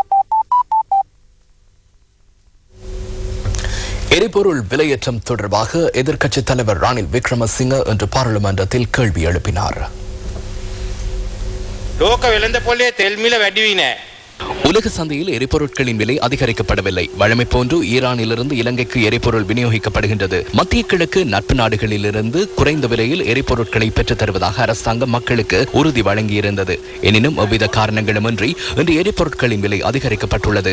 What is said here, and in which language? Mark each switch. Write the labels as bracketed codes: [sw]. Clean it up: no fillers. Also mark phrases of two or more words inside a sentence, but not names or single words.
[ta] எரிபொருள் விலையேற்றம் தொடர்பாக எதிர்க்கட்சித் தலைவர் ரணில் விக்ரமசிங்க இன்று பாராளுமன்றத்தில் கேள்வி எழுப்பினார். [si] ලෝක වෙළඳ පොලේ තෙල් මිල වැඩි වී නැහැ. [ta] உலக சந்தையில் எரிபொருட்களின் விலை அதிகரிக்கப்படவில்லை. வழமை போன்று ஈரானிலிருந்து இலங்கைக்கு எரிபொருள் விநியோகிக்கப்படுகின்றது. மத்திய கிழக்கு நட்பு நாடுகளிலிருந்து குறைந்த விலையில் எரிபொருட்களை பெற்றுத் தருவதாக அரசாங்கம் மக்களுக்கு உறுதி வழங்கியிருந்தது. எனினும் எவ்வித காரணங்களுமின்றி இன்று எரிபொருட்களின் விலை அதிகரிக்கப்பட்டுள்ளது.